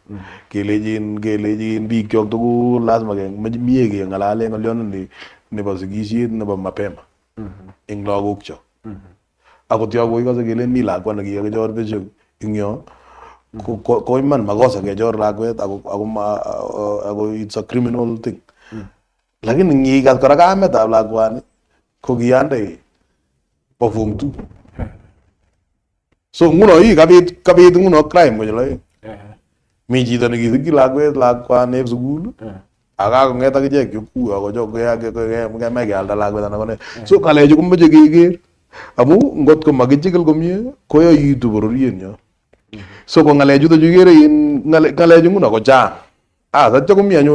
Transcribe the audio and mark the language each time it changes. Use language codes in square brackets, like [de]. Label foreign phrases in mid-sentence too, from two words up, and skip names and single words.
[kln] kelejin biik kyok tugul lazima mie keng'alale ng'olyononi nebo sikisiet nebo mapema eng lagok kyok akot yo koikose kelen mi lakwa nekikakechor besho eng yo ko iman makosa kechor lakwet ako [en] it's a criminal thing [kln] lakini ngikas kora kametab lakwani ko kiyande po form 2 so nguno kabit nguno crime konyil aeng mi chito nekisikyi lakwani eb sukul akakong'et akichek chukuu akokemach kealda lakwet anan kone so ng'alechu komeche keker amu ngot ko makichikil komie koyoitu bororienyo so ko ng'alechuto chukere ng'alechu nguno ko chang satya komi anyun